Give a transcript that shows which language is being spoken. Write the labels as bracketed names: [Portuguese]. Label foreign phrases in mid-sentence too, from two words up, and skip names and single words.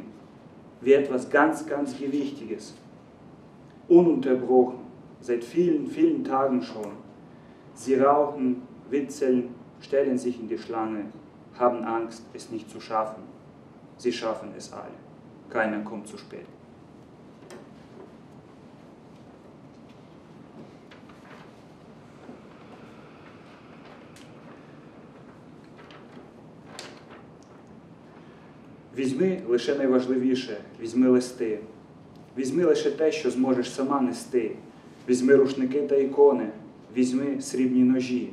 [German] Wie etwas ganz, ganz Gewichtiges. Ununterbrochen, seit vielen, vielen Tagen schon. Sie rauchen, witzeln, stellen sich in die Schlange, haben Angst, es nicht zu schaffen. Sie schaffen es alle. Keiner kommt zu spät. [Ukrainian] Візьми лише найважливіше, візьми листи. Візьми лише те, що зможеш сама нести. Візьми рушники та ікони, візьми срібні ножі.